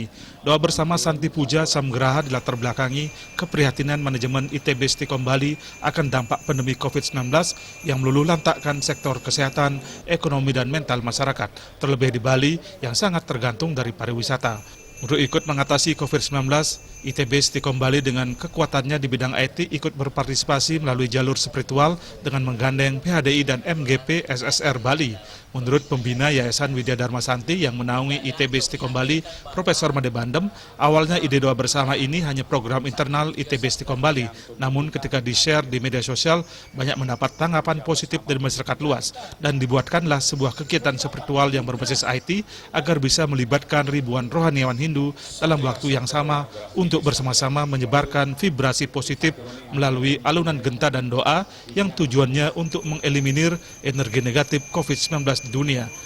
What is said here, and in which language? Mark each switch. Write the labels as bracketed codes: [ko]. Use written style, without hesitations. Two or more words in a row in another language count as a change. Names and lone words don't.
[id] Doa bersama Santi Puja Samgraha dilatar belakangi keprihatinan manajemen ITB Stikom Bali akan dampak pandemi COVID-19 yang meluluh lantakkan sektor kesehatan, ekonomi, dan mental masyarakat, terlebih di Bali yang sangat tergantung dari pariwisata. Untuk ikut mengatasi COVID-19, ITB Stikom Bali dengan kekuatannya di bidang IT ikut berpartisipasi melalui jalur spiritual dengan menggandeng PHDI dan MGP SSR Bali. Menurut pembina Yayasan Widya Dharma Santi yang menaungi ITB Stikom Bali, Profesor Made Bandem, awalnya ide doa bersama ini hanya program internal ITB Stikom Bali. Namun ketika di-share di media sosial, banyak mendapat tanggapan positif dari masyarakat luas. Dan dibuatkanlah sebuah kegiatan spiritual yang berbasis IT agar bisa melibatkan ribuan rohaniawan Hindu dalam waktu yang sama untuk bersama-sama menyebarkan vibrasi positif melalui alunan genta dan doa yang tujuannya untuk mengeliminir energi negatif COVID-19 di dunia.